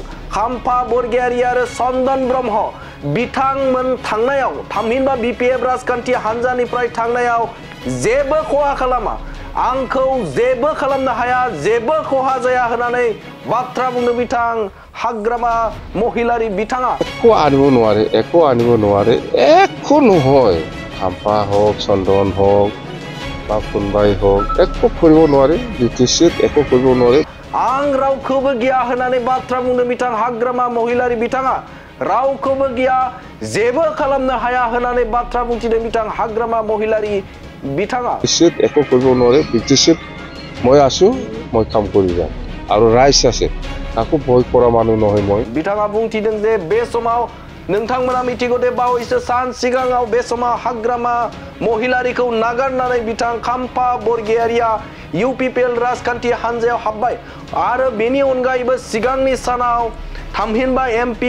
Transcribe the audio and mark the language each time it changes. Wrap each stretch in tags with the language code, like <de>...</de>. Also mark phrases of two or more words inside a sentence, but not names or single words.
<brx>खाम्फा बरगयारि आरो चन्दन ब्रह्म बिथांमोन थांनायाव थामहिनबा बीपीएफ राजखान्थि हान्जानिफ्राय थांनायाव जेबो खहा खालामा, आंखौ जेबो खालामनो हाया, जेबो खहा जाया होननानै बाथ्रा बुंदों बिथां हाग्रामा महिलारि बिथाङा।</brx> <as>একো আনিব নোৱাৰে একো নহয়। খাম্পা হওক চন্দন হওক বা কোনবাই হওক একো কৰিব নোৱাৰে, বিটিচিত একো কৰিব নোৱাৰে।</as> <brx>आं रावखौबो गिया होननानै बाथ्रा बुंदों बिथां हाग्रामा महिलारि बिथाङा। रावखौबो गिया, जेबो खालामनो हाया होननानै बाथ्रा बुंथिदों बिथां हाग्रामा महिलारि बिथाङा।</brx> <as>বিটিচিত একো কৰিব নোৱাৰে, বিটিচিত মই আছো, মই কাম কৰি যাম আৰু ৰাইজ আছে, কাকো ভয় কৰা মানুহ নহয় মই।</as> <brx>बिथाङा बुंथिदों जे बे समाव नोंथांमोना मिथिगौ दे बावैसो सान सिगाङाव बे समाव हाग्रामा महिलारिखौ नागारनानै बिथां खाम्फा बरगयारिया इउपिपिएल राजखान्थि हान्जायाव हाबबाय आरो बेनि अनगायैबो सिगांनि सानाव थामहिनबा एमपि</brx>